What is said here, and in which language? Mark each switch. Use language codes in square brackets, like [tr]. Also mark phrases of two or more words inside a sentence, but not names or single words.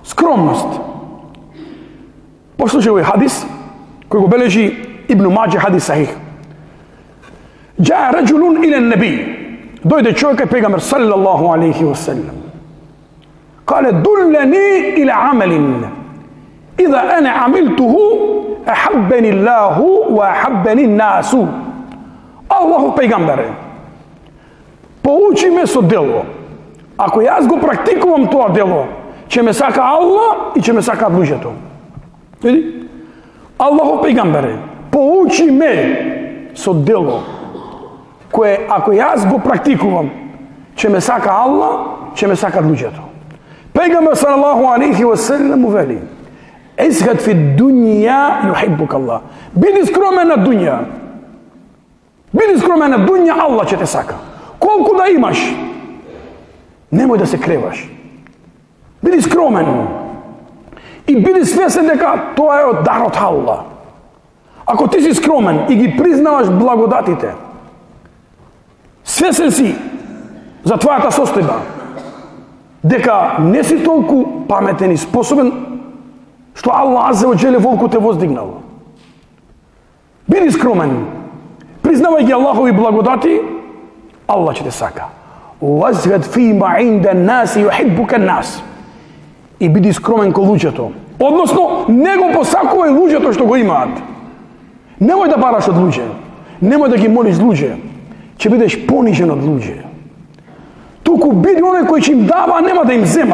[mk] скромност. Послушај овој хадис кој го бележи Ибн Маџа, хадис сахих. [ar] جاء رجل إلى النبي. [mk] Дојде човек кај пегамбер [ar] صلى الله عليه وسلم. قال دلني على عمل. إذا أنا عملته أحبني الله وأحبني الناس. [mk] Аллахов пегамбере, поучи ме со дело. Ако јас го практикувам тоа дело, ќе ме сака Аллах и ќе ме сака луѓето. Види? Аллахов пегамбере, поучи ме со дело, кое ако јас го практикувам, ќе ме сака Аллах, ќе ме сака луѓето. Пегамбер [ar] صلى الله عليه وسلم [mk] вели: [ar] "ازهد في الدنيا يحبك الله." [mk] Биди скромен на дуња. Биди скромен на дуња, Аллах ќе те сака. Колку да имаш, немој да се креваш. Биди скромен. И биди свесен дека тоа е од дар од Аллах. Ако ти си скромен и ги признаваш благодатите, свесен си за твојата состојба, дека не си толку паметен и способен, што Аллах [ar] عز وجل [mk] волку те воздигнал. Биди скромен. Признавај ги Аллахови благодати, Аллах ќе те сака. [ar] وازهد فيما عند الناس يحبك الناس. [mk] И биди скромен ко луѓето. Односно, не го посакувај луѓето што го имаат. Немој да бараш од луѓе. Немој да ги молиш луѓе. Ќе бидеш понижен од луѓе. Туку биди оној кој ќе им дава, а нема да им зема.